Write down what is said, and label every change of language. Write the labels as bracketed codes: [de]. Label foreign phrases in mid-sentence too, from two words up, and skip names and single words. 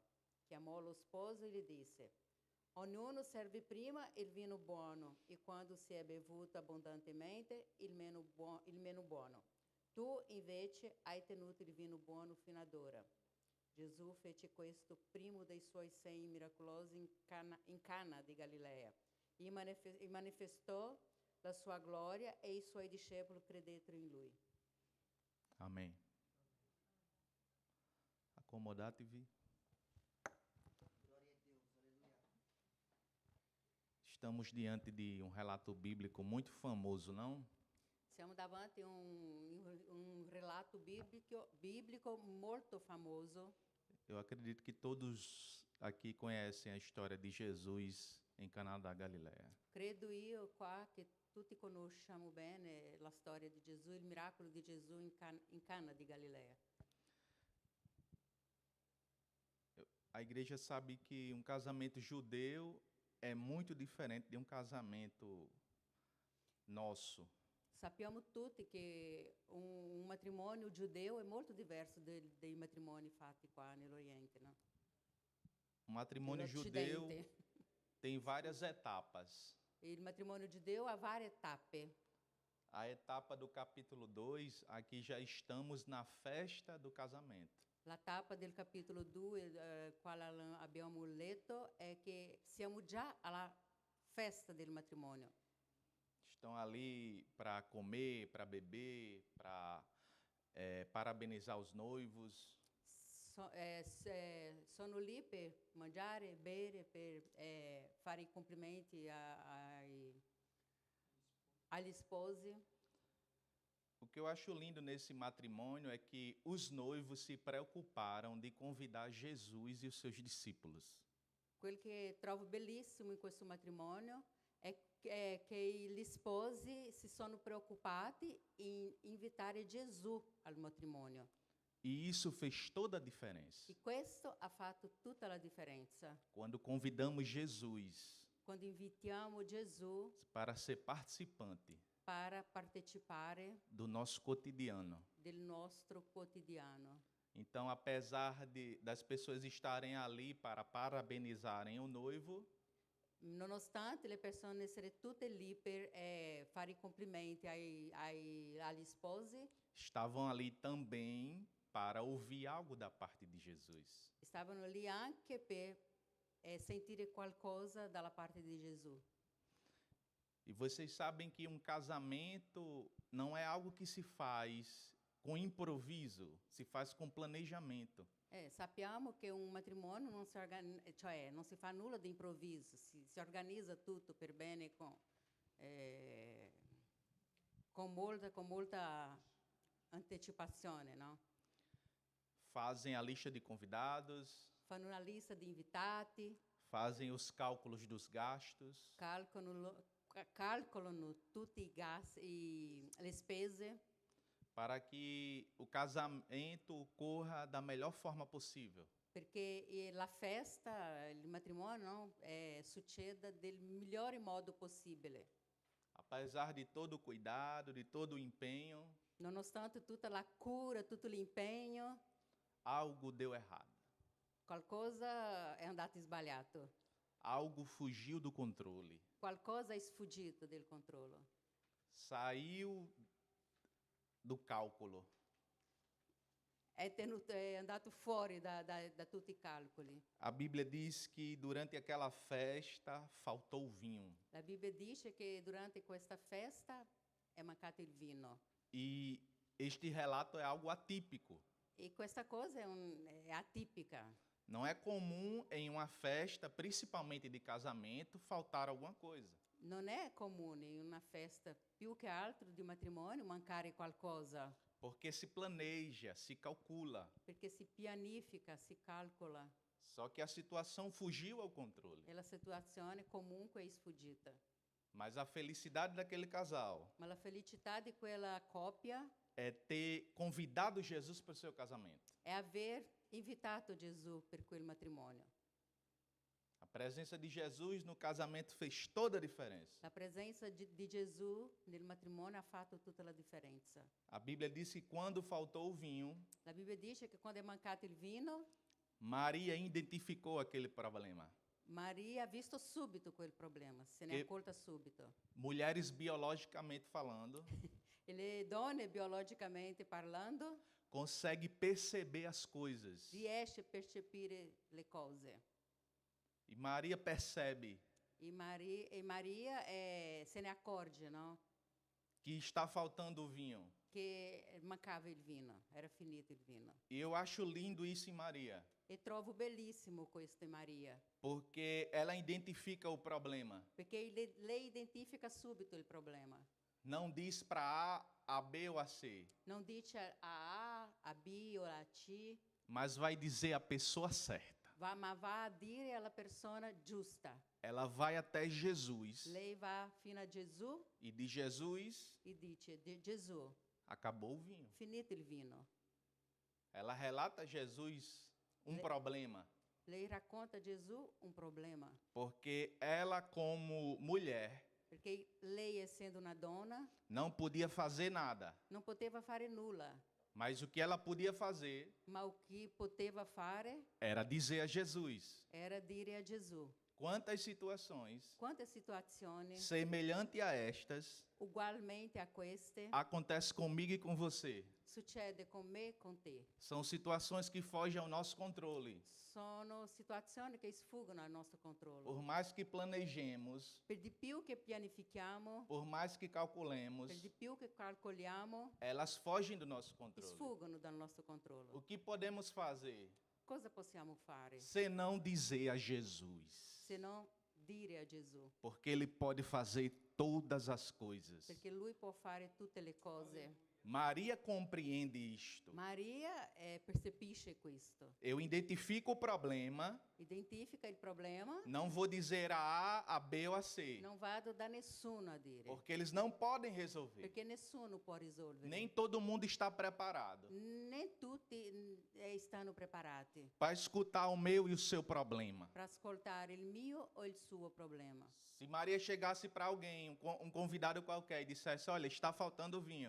[it] Chiamò lo sposo e gli disse: ognuno serve prima il vino buono e quando si è bevuto abbondantemente il meno buono. Tu invece hai tenuto il vino buono fino ad ora. Gesù fece questo primo dei suoi segni miracolosi in Cana di Galilea e manifestò la sua gloria e i suoi discepoli credettero in lui. [pt] Amém. Acomodate-vi. Estamos diante de um relato bíblico muito famoso, não? [it] Siamo davanti a [pt] relato bíblico [it] molto famoso. [pt] Eu acredito que todos aqui conhecem a história de Jesus em Caná da Galileia. [it] Credo io qua che tutti conosciamo bene la storia di Gesù, il miracolo di Gesù in Cana di Galilea. [pt] A igreja sabe que um casamento judeu é muito diferente de um casamento nosso. [it] Sappiamo tutti che un matrimonio giudeo è molto diverso dei matrimoni fatti qua nell'Oriente, no? [pt] Um matrimônio judeu tem várias etapas. [it] Il matrimonio giudeo ha varie tappe. [pt] A etapa do capítulo 2, aqui já estamos na festa do casamento. [it] La tappa del capitolo 2, quale abbiamo letto, è che siamo già alla festa del matrimonio. [pt] Estão ali para comer, para beber, para parabenizar os noivos. [it] Sono lì per mangiare, bere, per fare i complimenti agli sposi. [pt] O que eu acho lindo nesse matrimônio é que os noivos se preocuparam de convidar Jesus e os seus discípulos. [it] Quello che trovo bellissimo in questo matrimonio è che gli sposi si sono preoccupati in invitare Gesù al matrimonio. [pt] E isso fez toda a diferença. [it] E questo ha fatto tutta la differenza. [pt] Quando convidamos Jesus [it] Quando invitiamo Gesù [pt] para ser participante [it] para partecipare [pt] do nosso cotidiano. [it] del nostro quotidiano. [pt] Então, apesar das pessoas estarem ali para parabenizarem o noivo, [it] Nonostante le persone essere tutte lì per fare i complimenti agli sposi, [pt] estavam ali também para ouvir algo da parte de Jesus. [it] stavano lì anche per sentire qualcosa dalla parte di Gesù. [pt] E vocês sabem que um casamento não é algo que se faz com improviso, se faz com planejamento. [it] Sappiamo che un matrimonio non si fa nulla di improvviso, si organizza tutto per bene con molta anticipazione, no? [pt] Fazem a lista de convidados, [it] Fanno una lista di invitati, [pt] fazem os cálculos dos gastos, [it] calcolano tutti i gastos, le spese, [pt] para que o casamento ocorra da melhor forma possível. [it] perché la festa, il matrimonio, succeda del migliore modo possibile. [pt] Apesar de todo o cuidado, de todo o empenho, [it] Nonostante tutta la cura, tutto l'impegno, [pt] algo deu errado. [it] qualcosa è andato sbagliato. [pt] Algo fugiu do controle. [it] Qualcosa è sfuggito del controllo. [pt] Saiu do cálculo. [it] È andato fuori da tutti i calcoli. [pt] A Bíblia diz que durante aquela festa faltou vinho. [it] La Bibbia dice che durante questa festa è mancato il vino. [pt] E este relato é algo atípico. [it] E questa cosa è atipica. [pt] Não é comum em uma festa, principalmente de casamento, faltar alguma coisa. [it] Non è comune in una festa, più che altro di matrimonio, mancare qualcosa. [pt] Porque se planeja, se calcula. [it] Perché si pianifica, si calcola. [pt] Só que a situação fugiu ao controle. [it] E la situazione comunque è sfuggita. [pt] Mas a felicidade daquele casal [it] Ma la felicità di quella coppia [pt] é ter convidado Jesus para o seu casamento. [it] è aver invitato Gesù per quel matrimonio. [pt] presença de Jesus no casamento fez toda a diferença. [it] La presenza di Gesù nel matrimonio ha fatto tutta la differenza. [pt] A Bíblia diz que quando faltou o vinho, [it] La Bibbia dice che quando è mancato il vino, [pt] Maria identificou aquele problema. [it] Maria ha visto subito quel problema, se ne è E- accorta subito. [pt] Mulheres biologicamente falando, [it] E le donne, biologicamente parlando, [pt] conseguem perceber as coisas. [it] riesce a percepire le cose. [pt] E Maria percebe [it] Maria se ne accorge, no? [pt] que está faltando o vinho. [it] Che mancava il vino, era finito il vino. [pt] E eu acho lindo isso em Maria, [it] E trovo bellissimo questo in Maria, [pt] porque ela identifica o problema. [it] perché lei identifica subito il problema. [pt] Não diz para A, B ou a C, [it] Non dice a A, a B o a C, [pt] mas vai dizer a pessoa certa. [it] ma va a dire alla persona giusta. [pt] Ela vai até Jesus [it] Lei va fino a Gesù [pt] e de Jesus [it] e dice, Gesù, [pt] acabou o vinho. [it] finito il vino. [pt] Ela relata a Jesus [it] Le- [pt] problema, [it] Lei racconta a Gesù un problema, [pt] porque ela como mulher [it] perché lei, essendo una donna, [pt] não podia fazer nada, [it] non poteva fare nulla, [pt] mas o que ela podia fazer [it] ma o che poteva fare [pt] era dizer a Jesus. [it] era dire a Gesù. [pt] Quantas situações [it] Quante situazioni [pt] semelhantes a estas [it] ugualmente a queste [pt] acontece comigo e com você? [it] succede con me e con te. [pt] São situações que fogem ao nosso controle. [it] Sono situazioni che sfuggono al nostro controllo. [pt] Por mais que planejemos, [it] Per di più che pianifichiamo, [pt] por mais que calculemos, [it] per di più che calcoliamo, [pt] elas fogem do nosso controle. [it] sfuggono dal nostro controllo. [pt] O que podemos fazer [it] Cosa possiamo fare [pt] se não dizer a Jesus? [it] se non dire a Gesù? [pt] Porque Ele pode fazer todas as coisas. [it] Perché Lui può fare tutte le cose. [pt] Maria compreende isto. [it] Maria percepisce questo. [pt] Eu identifico o problema, [it] Identifica il problema, [pt] não vou dizer a A, a B ou a C, [it] non vado da nessuno a dire, [pt] porque eles não podem resolver. [it] perché nessuno può risolvere. [pt] Nem todo mundo está preparado [it] Nem tutti stanno preparati [pt] para escutar o meu e o seu problema. [it] per ascoltare il mio o il suo problema. [pt] Se Maria chegasse para alguém, um convidado qualquer, e dissesse: Olha, está faltando vinho.